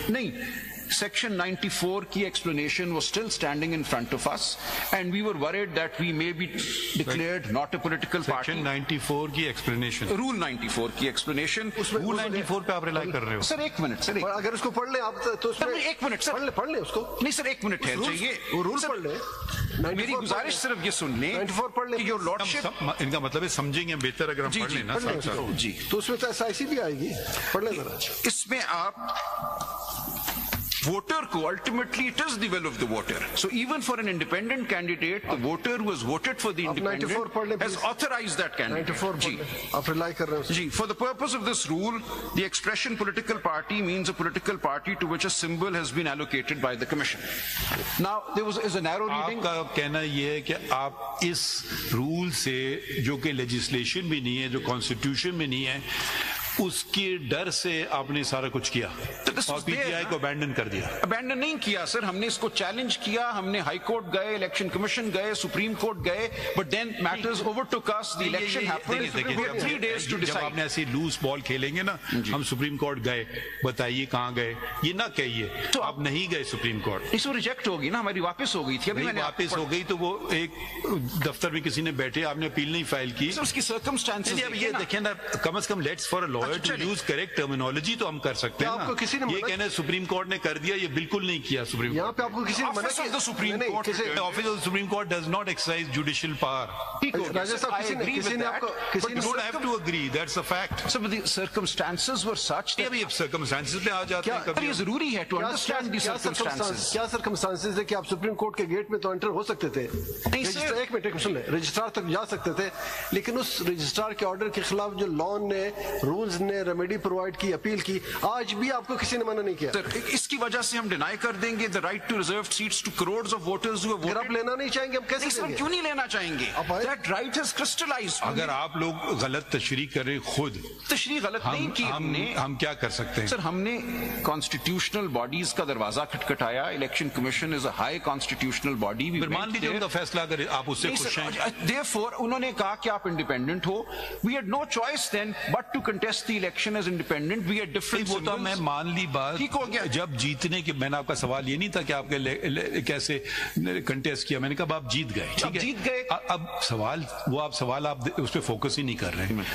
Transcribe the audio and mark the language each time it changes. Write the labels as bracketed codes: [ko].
[en] نہیں Section 94 key explanation was still standing in front of us, and we were worried that we may be declared not a political party. [ur] Section 94 کی explanation. Rule 94 key explanation. Rule 94 پہ آپ rely کر رہے ہو. سر ایک minute sir اگر اس کو پڑھ لیں آپ تو ایک منٹ سر پڑھ لیں اس کو. نہیں سر ایک منٹ ٹھہر جائیے. وہ رول پڑھ لیں. میری گزارش صرف یہ سن لیں 94 پڑھ لیں. یور لارڈشپ ان کا مطلب ہے سمجھیں گے بہتر اگر ہم پڑھ لیں نا. جی تو اس میں تو SIC بھی آئے گی. پڑھ لیں ذرا. اس میں آپ voter کو [en] ultimately it is the will of the voter. So even for an independent candidate, the voter who has voted for the independent has authorized that candidate. [ur] 94 جی آپ ریلائی کر رہے ہیں. [en] جی for the purpose of this rule, the expression political party means a political party to which a symbol has been allocated by the commission. Now there is a narrow reading. [ur] آپ کا کہنا یہ ہے کہ آپ اس رول سے جو کہ لیجسلیشن بھی نہیں ہے, جو کانسٹیٹیوشن میں نہیں ہے, اس کے ڈر سے آپ نے سارا کچھ کیا اور پی ٹی آئی کو ابینڈن کر دیا. ابینڈن نہیں کیا سر, ہم نے اس کو چیلنج کیا, ہم نے ہائی کورٹ گئے, الیکشن کمیشن گئے, سپریم کورٹ گئے, [en] But then matters overtook us. The election happened. We had 3 days to decide. [ur] جب آپ نے ایسی لوز بال کھیلیں گے نا, ہم سپریم کورٹ گئے, بتائیے کہاں گئے, یہ نہ کہیے تو آپ نہیں گئے سپریم کورٹ. اس کو ریجیکٹ ہوگی نا, ہماری واپس ہو گئی تھی. ابھی واپس ہو گئی تو وہ ایک دفتر میں کسی نے بیٹھے, آپ نے اپیل نہیں فائل کی. اس کی سرکمسٹانسز یہ دیکھیں نا, کم از کم [en] let's for a lawyer to use correct terminology [ur] تو ہم کر سکتے ہیں نا. یہ کہنا ہے سپریم کورٹ نے کر دیا, یہ بالکل نہیں کیا. سپریم یہاں پہ آپ کو کسی نے منع کیا. Supreme court [en] Office of supreme court does not exercise judicial power. [ur] راجہ صاحب کسی نے آپ کو [en] But you don't have to agree, that's a fact. Some of the circumstances were such that [ur] اب circumstances پہ آ جاتے ہیں کبھی. یہ ضروری ہے [en] to understand the circumstances. [ur] کیا circumstances ہے کہ آپ سپریم کورٹ کے گیٹ میں تو انٹر ہو سکتے تھے, ایک منٹ سن لیں, رجسٹرار تک جا سکتے تھے, لیکن اس رجسٹرار کے آرڈر کے خلاف جو لان نے, رولز نے ریمیڈی پرووائڈ کی, اپیل کی, آج بھی آپ کو کسی نے منع نہیں کیا. اس کی وجہ سے ہم ڈینائی کر دیں گے [en] the right to reserved seats to crores of voters who have voted. [ur] اگر آپ لینا نہیں چاہیں گے ہم کیسے لیں گے؟ کیوں نہیں لینا چاہیں گے؟ [en] That right has crystallized. [ur] اگر آپ لوگ غلط تشریح کریں خود, تشریح غلط نہیں کی ہم نے, ہم کیا کر سکتے ہیں؟ سر ہم نے کانسٹیٹیوشنل باڈیز کا دروازہ کھٹکھٹایا. [en] Election commission is a high constitutional body. [ur] مان لیجیے ان کا فیصلہ اگر آپ اس سے خوش ہیں. Therefore انہوں نے کہا کہ آپ independent ہو. [en] We had no choice then but to contest the election as independent. We had different symbols. [ur] وہ تو میں مان لی بات. جب جیتنے کے, میں نے آپ کا سوال یہ نہیں تھا کہ آپ کے کیسے کنٹیسٹ کیا, میں نے کہا آپ جیت گئے, ٹھیک ہے, جیت گئے. اب سوال وہ آپ سوال آپ اس پہ فوکس ہی نہیں کر رہے ہیں.